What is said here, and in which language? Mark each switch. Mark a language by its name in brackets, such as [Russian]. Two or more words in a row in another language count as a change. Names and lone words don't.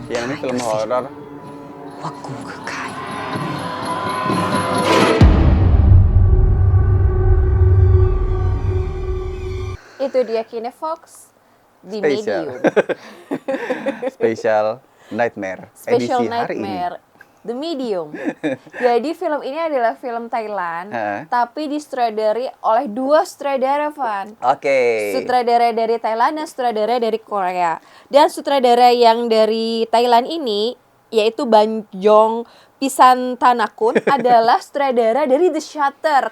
[Indonesian] Yang ini film horor. [Thai] ว่ากูคือใคร [Indonesian] Itu dia Kinefox di Spesial. Medium. Spesial Nightmare. [English] Special [Indonesian] Edisi hari ini. [English] Nightmare. The Medium. [Indonesian] Jadi film ini adalah film Thailand, tapi disutradari oleh dua sutradara, Van. Sutradara dari Thailand dan sutradara dari Korea. Dan sutradara yang dari Thailand ini, yaitu Banjong Pisantanakun adalah sutradara dari The Shutter.